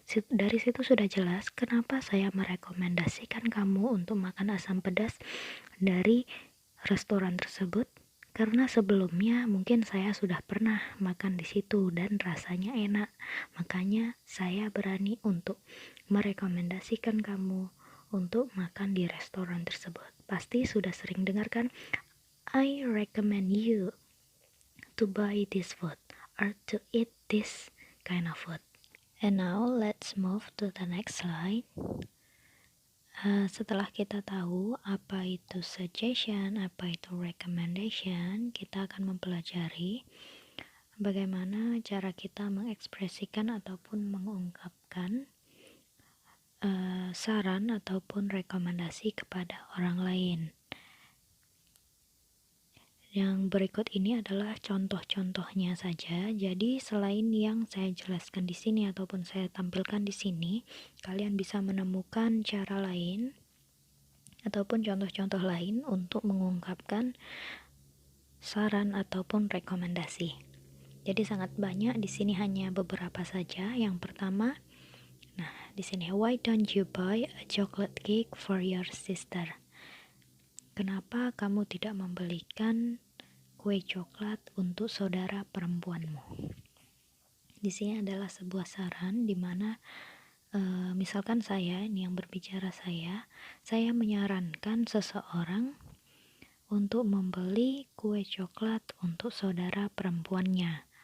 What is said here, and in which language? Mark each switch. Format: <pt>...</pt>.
<id>Dari situ sudah jelas kenapa saya merekomendasikan kamu untuk makan asam pedas dari restoran tersebut. Karena sebelumnya mungkin saya sudah pernah makan di situ dan rasanya enak. Makanya saya berani untuk merekomendasikan kamu untuk makan di restoran tersebut. Pasti sudah sering dengarkan,</id> <en>I recommend you to buy this food or to eat this kind of food. And now let's move to the next slide.</en> <id>Setelah kita tahu apa itu suggestion, apa itu recommendation, kita akan mempelajari bagaimana cara kita mengekspresikan ataupun mengungkapkan saran ataupun rekomendasi kepada orang lain. Yang berikut ini adalah contoh-contohnya saja. Jadi selain yang saya jelaskan di sini ataupun saya tampilkan di sini, kalian bisa menemukan cara lain ataupun contoh-contoh lain untuk mengungkapkan saran ataupun rekomendasi. Jadi sangat banyak, di sini hanya beberapa saja. Yang pertama, di sini,</id> <en>why don't you buy a chocolate cake for your sister?</en> <id>Kenapa kamu tidak membelikan kue coklat untuk saudara perempuanmu? Di sini adalah sebuah saran di mana misalkan saya, ini yang berbicara saya menyarankan seseorang untuk membeli kue coklat untuk saudara perempuannya.</id>